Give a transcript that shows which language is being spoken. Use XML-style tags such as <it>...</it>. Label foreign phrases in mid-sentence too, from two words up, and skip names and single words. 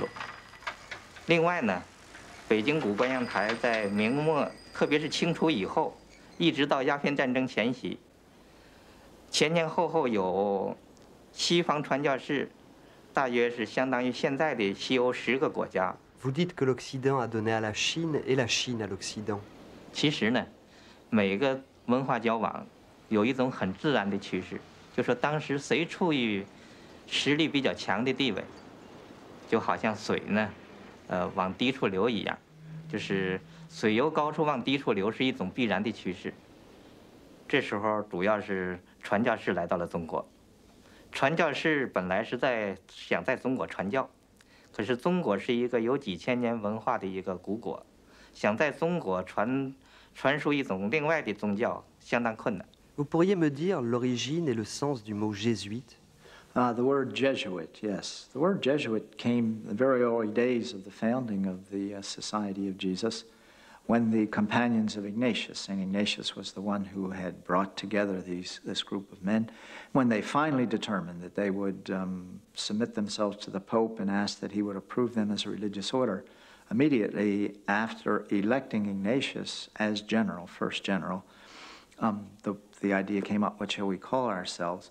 <zh>另外呢，北京古观象台在明末，特别是清初以后，一直到鸦片战争前夕，前前后后有西方传教士，大约是相当于现在的西欧10个国家。</zh> <fr>Vous dites que l'Occident a donné à la Chine et la Chine à l'Occident.</fr> <zh>其实呢，每个文化交往有一种很自然的趋势，就说当时谁处于实力比较强的地位，就好像水呢，往低处流一样，就是水由高处往低处流是一种必然的趋势。这时候主要是传教士来到了中国，传教士本来是想在中国传教。可是中国是一个有几千年文化的一个古国，想在中国传输一种另外的宗教，相当困难。</zh> <fr>Vous pourriez me dire l'origine et le sens du mot jésuite?</fr> <en>The word Jesuit, yes. The word Jesuit came in the very early days of the founding of the Society of Jesus, when the companions of Ignatius, and Ignatius was the one who had brought together this group of men, when they finally determined that they would submit themselves to the Pope and ask that he would approve them as a religious order, immediately after electing Ignatius as general, first general, the idea came up, what shall we call ourselves?</en>